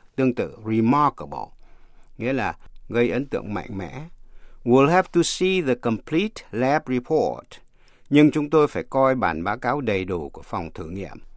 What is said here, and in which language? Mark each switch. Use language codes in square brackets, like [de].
[vi] Tương tự remarkable, nghĩa là gây ấn tượng mạnh mẽ. [en] We'll have to see the complete lab report. [vi] Nhưng chúng tôi phải coi bản báo cáo đầy đủ của phòng thử nghiệm.